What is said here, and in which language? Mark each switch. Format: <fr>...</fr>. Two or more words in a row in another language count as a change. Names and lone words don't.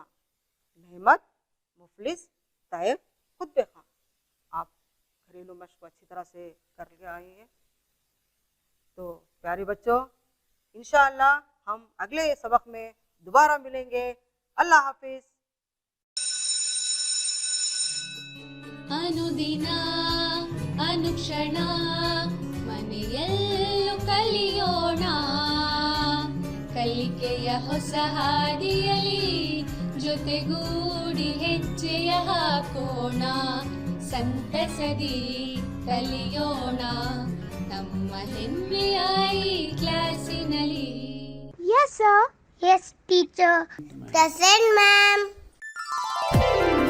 <ur>نعمت، مفلس، تیغ، خود بے خواہ. آپ گھریلو مشق کو اچھی طرح سے کر کے آئے ہیں. تو پیارے بچوں انشاءاللہ ہم اگلے سبق میں دوبارہ ملیں گے. اللہ حافظ.</ur> <kn>ಅನುದಿನ ಅನುಕ್ಷಣ ಮನೆಯಲ್ಲೂ ಕಲಿಯೋಣ ಕಲಿಕೆಯ ಹೊಸ ಹಾದಿಯಲಿ ಜೊತೆಗೂಡಿ ಹೆಜ್ಜೆಯ ಹಾಕೋಣ ಸಂತಸದಿ ಕಲಿಯೋಣ ನಮ್ಮ ಹೆಮ್ಮೆಯ ಈ ಕ್ಲಾಸಿನಲ್ಲಿ.</kn> <en>Yes, sir. Yes, teacher. Present, ma'am.</en>